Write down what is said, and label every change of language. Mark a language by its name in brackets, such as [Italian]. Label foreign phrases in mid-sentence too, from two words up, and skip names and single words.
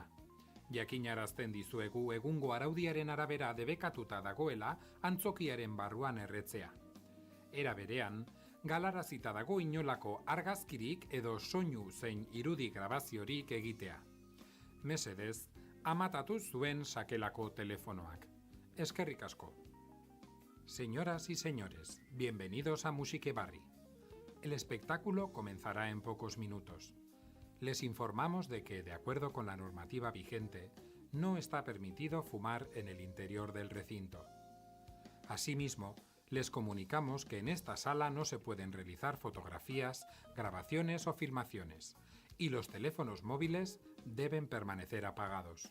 [Basque] Jakinarazten dizuegu egungo araudiaren arabera debekatuta dagoela antzokiaren barruan erretzea. Era berean, galarazita dago inolako argazkirik edo soinu zein irudi grabaziorik egitea. Mesedez, amatatu zuen sakelako telefonoak. Eskerrik asko. [Spanish] Señoras y señores, bienvenidos a Musique Barri. El espectáculo comenzará en pocos minutos. Les informamos de que, de acuerdo con la normativa vigente, no está permitido fumar en el interior del recinto. Asimismo, les comunicamos que en esta sala no se pueden realizar fotografías, grabaciones o filmaciones, y los teléfonos móviles deben permanecer apagados.